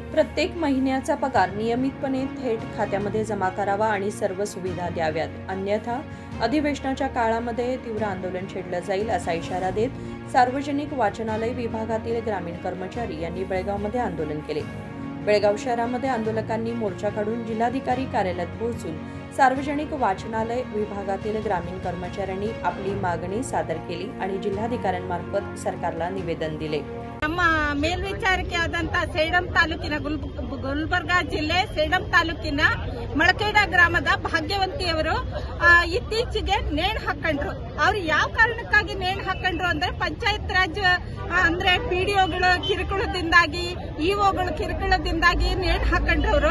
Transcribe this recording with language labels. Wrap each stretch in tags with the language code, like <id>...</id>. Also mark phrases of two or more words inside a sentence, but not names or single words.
<mr>प्रत्येक महिन्याचा पगार नियमितपणे थेट खात्यामध्ये जमा करावा आणि सर्व सुविधा द्याव्यात, अन्यथा अधिवेशनाच्या काळामध्ये तीव्र आंदोलन छेडलं जाईल असा इशारा देत सार्वजनिक वाचनालय विभागातील ग्रामीण कर्मचारी यांनी बेळगावमध्ये आंदोलन केले। बेळगाव शहरामध्ये आंदोलकांनी मोर्चा काढून जिल्हाधिकारी कार्यालयात पोहोचून सार्वजनिक वाचनालय विभागातील ग्रामीण कर्मचाऱ्यांनी आपली मागणी सादर केली आणि जिल्हाधिकाऱ्यांमार्फत सरकारला निवेदन दिले।</mr> <kn>ನಮ್ಮ ಮೇಲ್ವಿಚಾರಕ್ಕೆ ಆದಂತ ಸೇಡಂ ತಾಲೂಕಿನ ಗುಲ್ಬರ್ಗಾ ಜಿಲ್ಲೆ ಸೇಡಂ ತಾಲೂಕಿನ ಮಳಕೇಡ ಗ್ರಾಮದ ಭಾಗ್ಯವಂತಿಯವರು ಇತ್ತೀಚೆಗೆ ನೇಣು ಹಾಕೊಂಡ್ರು। ಅವರು ಯಾವ ಕಾರಣಕ್ಕಾಗಿ ನೇಣು ಹಾಕೊಂಡ್ರು ಅಂದ್ರೆ ಪಂಚಾಯತ್ ರಾಜ್ ಅಂದ್ರೆ ಪಿಡಿಒಗಳು ಕಿರುಕುಳದಿಂದಾಗಿ ಇಒಗಳು ಕಿರುಕುಳದಿಂದಾಗಿ ನೇಣು ಹಾಕೊಂಡ್ರು ಅವರು।</kn>